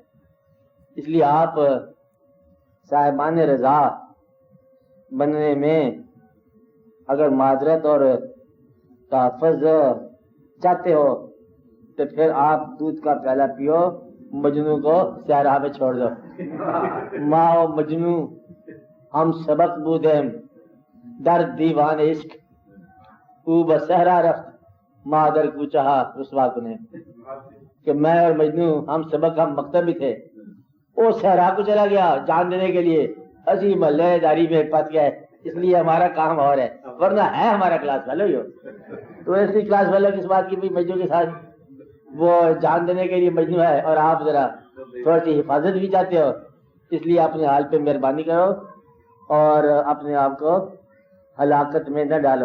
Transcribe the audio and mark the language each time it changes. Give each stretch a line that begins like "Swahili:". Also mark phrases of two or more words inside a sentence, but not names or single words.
Urdu: اس لیے آپ صاحبان رضا بننے میں اگر معذرت اور تحفظ چاہتے ہو تو پھر آپ دودھ کا پیالہ پیو مجنو کو صحرا میں چھوڑ دو.
Persian: ماں و مجنو ہم سبق بودیم در دیوان عشق او بصحرا رفت مادر کو چاہا رسوا کنے.
Urdu: کہ میں اور مجنو ہم سبق ہم مکتب بھی تھے, وہ صحرا کو چلا گیا جان دینے کے لیے, اسی محلے داری میں پھنس گئے, اس لیے ہمارا کام اور ہے, ورنہ ہے ہمارا
English: class fellow
Urdu: ہی ہو. تو ایسی
English: class fellow
Urdu: کس بات کی بھی مجنو کے ساتھ وہ جان دینے کے لیے مجنو ہے اور آپ ذرا تھوڑی سی حفاظت بھی چاہتے ہو, اس لیے اپنے حال پہ مہربانی کرو اور اپنے آپ کو ہلاکت میں نہ ڈالو.